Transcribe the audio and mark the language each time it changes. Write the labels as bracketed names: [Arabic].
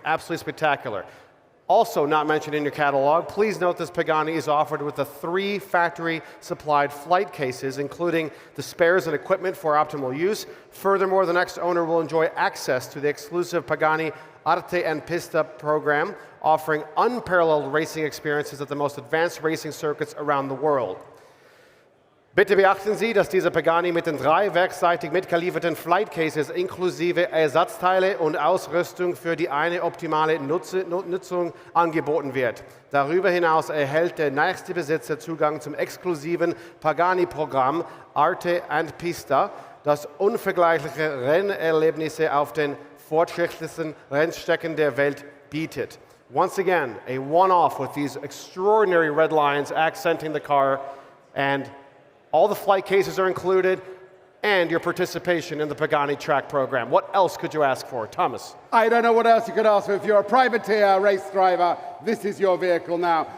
[English] Absolutely spectacular. Also not mentioned in your catalog, please note this Pagani is offered with the 3 factory-supplied flight cases, including the spares and equipment for optimal use. Furthermore, the next owner will enjoy access to the exclusive Pagani Arte and Pista program, offering unparalleled racing experiences at the most advanced racing circuits around the world. [German] Bitte beachten Sie, dass dieser Pagani mit den 3 werksseitig mitgelieferten Flight Cases inklusive Ersatzteile und Ausrüstung für die eine optimale Nutzung angeboten wird. Darüber hinaus erhält der nächste Besitzer Zugang zum exklusiven Pagani-Programm Arte and Pista, das unvergleichliche Rennerlebnisse auf den fortschrittlichsten Rennstrecken der Welt bietet. [English] Once again, a one-off with these extraordinary red lines accenting the car, and all the flight cases are included, and your participation in the Pagani track program. What else could you ask for? Thomas? I don't know what else you could ask for. If you're a privateer race driver, this is your vehicle now.